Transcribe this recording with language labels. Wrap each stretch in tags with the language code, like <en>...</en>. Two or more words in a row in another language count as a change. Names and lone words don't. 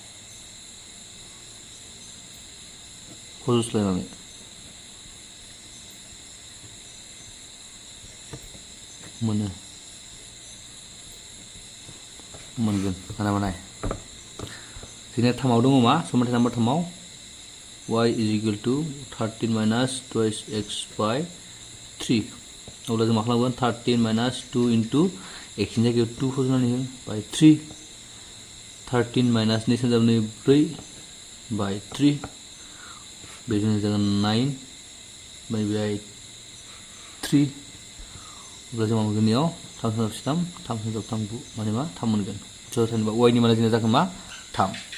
<brx>फज'स्लायनानै मोनगोन खोनाबाय नाय जोंनिया 3 आव दङ मा समानथाय नाम्बार 3 आव</brx> <en>y is equal to 13 minus twice x by 3</en> <brx>अब्ला जों मा खालामगोन</brx> <en>13 minus 2 into x</en> <brx>नि जायगायाव 2 फज'नानै हो</brx> <en>by 3 13 minus 2</en> <brx>सानजाबनै 4</brx> <en>by 3</en> <brx>बेजों जागोन 9 by 3 अब्ला जों मा मोनगोन बेयाव 3 सानजाब 3 माने मा 3 मोनगोन स' जेनेबा y नि माना जोंना जागोन मा 3</brx>